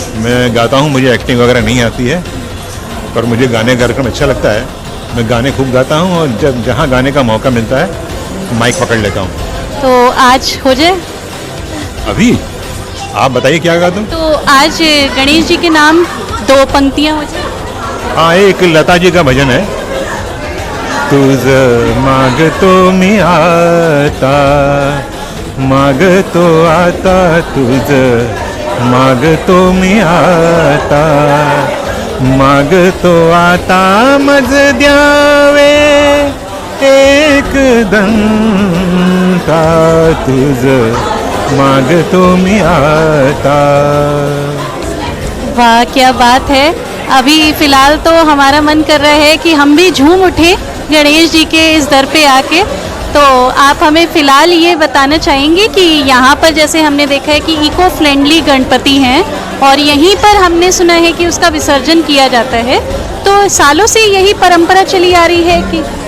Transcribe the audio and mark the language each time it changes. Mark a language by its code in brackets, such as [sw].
[hi] मैं गाता हूँ, मुझे एक्टिंग वगैरह नहीं आती है, पर मुझे गाने का कार्यक्रम अच्छा लगता है। मैं गाने खूब गाता हूँ, और जब जहाँ गाने का मौका मिलता है माइक पकड़ लेता हूँ। तो आज हो जाए? अभी आप बताइए क्या गा दूँ? तो आज गणेश जी के नाम 2 पंक्तियाँ हो जाए। हाँ, एक लता जी का भजन है, [mr] तुझ माग तो मी आता, माग तो आता, तुझ माग तो मी आता, माग तो आता मज द्यावे एक दंता, तुझ माग तो मी आता। [hi] वाह, क्या बात है। अभी फ़िलहाल तो हमारा मन कर रहा है कि हम भी झूम उठे गणेश जी के इस दर पे आके। तो आप हमें फ़िलहाल ये बताना चाहेंगे कि यहाँ पर जैसे हमने देखा है कि इको फ्रेंडली गणपति हैं, और यहीं पर हमने सुना है कि उसका विसर्जन किया जाता है, तो सालों से यही परंपरा चली आ रही है कि?